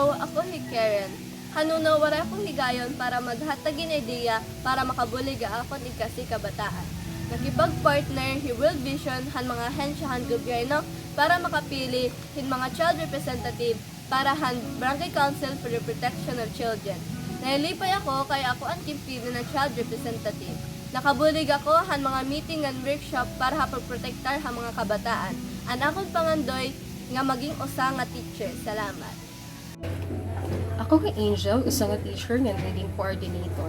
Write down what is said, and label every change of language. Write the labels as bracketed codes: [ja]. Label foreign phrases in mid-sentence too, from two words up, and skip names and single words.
[war] ako ni Karen. Hanuno wara akong higayon para maghatagin ideya para makabulig akon ikasi kabataan. Nakipag-partner hi World Vision han mga hensyahan gobyerno para makapili hin mga [en] child representative [war] para han Barangay Council for the Protection of Children. Nailipay ako kaya ako ang kimpino ng [en] child representative. [war] Nakabulig ako han mga [en] meeting and workshop [war] para hapagprotektar han mga kabataan. An akong pangandoy nga maging usa nga teacher. Salamat. Ako kay Angel, usa nga teacher nga [en] reading coordinator.